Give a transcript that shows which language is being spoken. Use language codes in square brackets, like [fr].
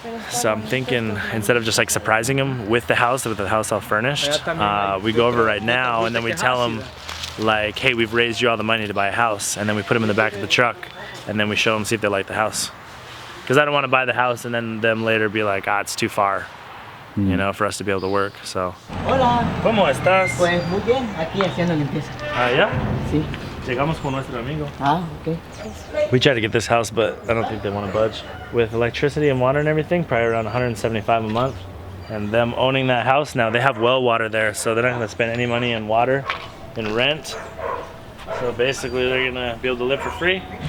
[en] So I'm thinking, instead of just like surprising them with the house all furnished, we go over right now and then we tell them like, hey, we've raised you all the money to buy a house, and then we put them in the back of the truck and then we show them, see if they like the house. Because I don't want to buy the house and then them later be like, it's too far, you know, for us to be able to work. [es] So. Hola. ¿Cómo estás? Pues muy bien, aquí haciendo limpieza. ¿Ya? Sí. Llegamos con nuestro amigo. [en] Okay. We tried to get this house, but I don't think they want to budge. With electricity and water and everything, probably around $175 a month. And them owning that house now, they have well water there, so they're not going to spend any money in water and rent. So basically, they're going to be able to live for free.